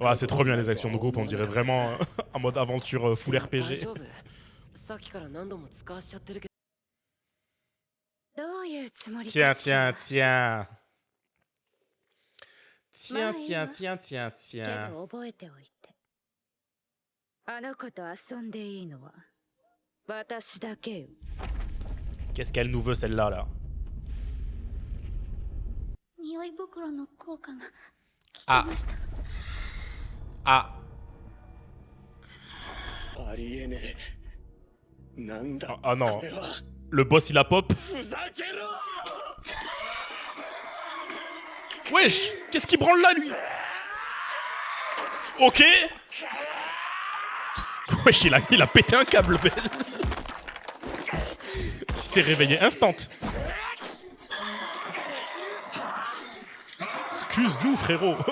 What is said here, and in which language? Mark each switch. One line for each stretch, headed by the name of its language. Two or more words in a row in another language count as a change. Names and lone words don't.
French: Ouais, c'est trop bien les actions de groupe, on dirait vraiment en mode aventure full
Japanese: 大
French: RPG.
Japanese: 丈夫。さっきから何度も使わしちゃってるけど。どういうつもりか
French: Tiens,
Japanese: しら。
French: tiens, tiens. Tiens, tiens, tiens, tiens,
Japanese: け
French: tiens.
Japanese: ど覚えておいて。あの子と遊んでいいのは私だけよ。
French: Qu'est-ce qu'elle nous veut celle-là là?
Japanese: 匂い袋の効果が切れ Ah. ました。 Ah. ありえねえ。なんだ
French: Ah, ah non.
Japanese: これは。
French: Le boss il a pop.
Japanese: ふざけろ。
French: Wesh, qu'est-ce qu'il branle là lui? Ok. Wesh, il a pété un câble, belle. Il s'est réveillé instant. Excuse-nous, frérot.